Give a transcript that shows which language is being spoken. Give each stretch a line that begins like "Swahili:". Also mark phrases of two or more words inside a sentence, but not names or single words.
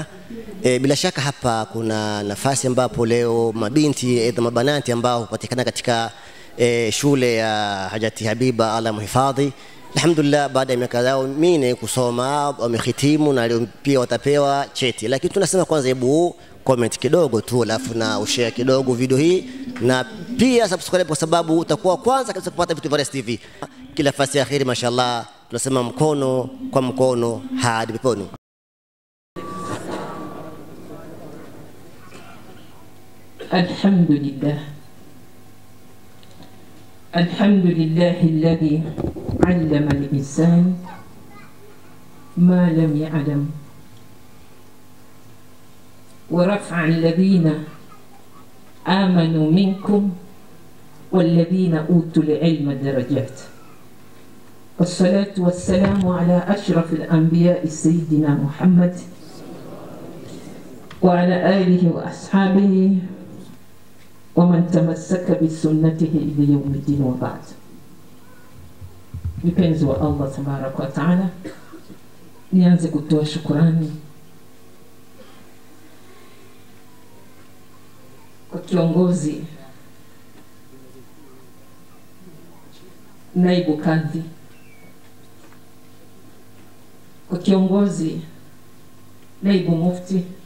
Swahili: Bila shaka hapa kuna nafasi ambapo leo mabinti aidha mabanati ambao hupatikana katika shule ya Hajati Habiba Allah muhifadhi, alhamdulillah, baada ya miaka yao minne kusoma wamehitimu na leo pia watapewa cheti. Lakini tunasema kwanza, hebu comment kidogo tu, alafu na ushare kidogo video hii, na pia subscribe kwa sababu utakuwa kwanza kabisa kupata vitu vya Rais TV. Kila fasi ya kheri, mashallah, tunasema mkono kwa mkono hadi peponi.
Arabic: الحمد لله. الحمد لله الذي علم الإنسان ما لم يعلم ورفع الذين آمنوا منكم والذين أوتوا العلم درجات. والصلاة والسلام على أشرف الأنبياء سيدنا محمد وعلى آله وأصحابه ومن تمسك بسنته إلى يوم الدين وبعد.
Swahili: Mpenzi wa Allah
Arabic: تبارك وتعالى,
Swahili: nianze kutoa shukrani kwa kiongozi naibu kadhi, kwa kiongozi naibu mufti,